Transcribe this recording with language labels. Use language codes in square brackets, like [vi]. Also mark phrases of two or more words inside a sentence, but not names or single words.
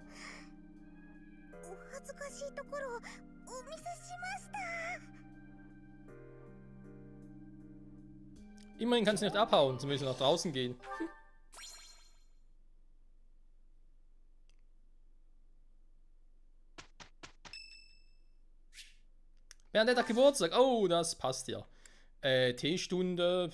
[ja] お恥ずかしいところをお見せしました。 [de] Immerhin kannst du nicht abhauen, zumindest nach draußen gehen. Bernadette hat Geburtstag. Oh, das passt ja. Teestunde.